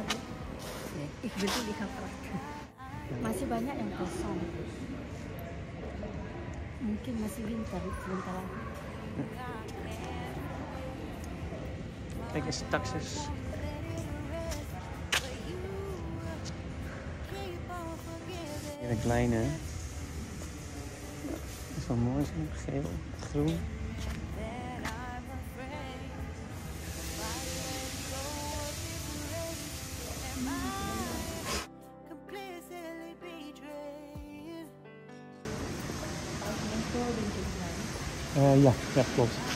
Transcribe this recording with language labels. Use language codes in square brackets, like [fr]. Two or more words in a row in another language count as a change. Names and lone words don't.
[nl] Ik bedoel, ik ga praten. [id] Masih banyak yang kosong. Mungkin masih winter sebentar lagi. [nl] Kijk eens, taxis. Hier een kleine. Dat is wel mooi, zo geel, groen. Ja, klopt.